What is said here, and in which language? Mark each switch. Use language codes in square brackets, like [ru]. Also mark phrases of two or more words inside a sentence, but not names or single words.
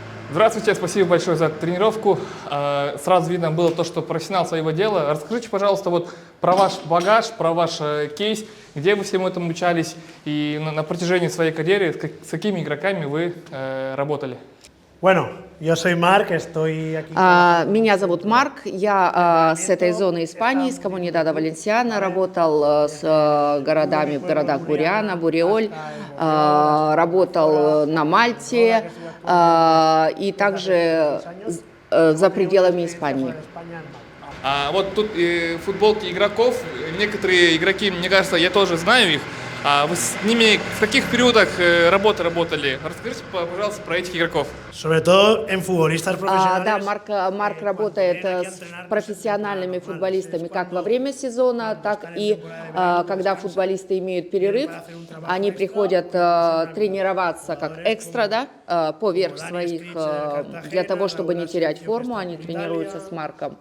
[ru] Здравствуйте, спасибо большое за тренировку. Сразу видно было то, что профессионал своего дела. Расскажите, пожалуйста, вот про ваш багаж, про ваш кейс, где вы всему этому учались и на протяжении своей карьеры с какими игроками вы работали? [es] Bueno, yo soy Marc, estoy aquí. [ru] Меня зовут Марк, я с этой зоны Испании, с Комунидада Валенсиана, работал с городами в городах Буриана, Буриоль, работал на Мальте и также за пределами Испании. Вот тут футболки игроков, некоторые игроки, мне кажется, я тоже знаю их. Вы с ними в каких периодах работы работали? Расскажите, пожалуйста, про этих игроков. [es] Sobre todo en futbolistas profesionales. [ru] Да, Марк работает с профессиональными футболистами как во время сезона, так и когда футболисты имеют перерыв, они приходят тренироваться как экстра, да, поверх своих, для того, чтобы не терять форму, они тренируются с Марком.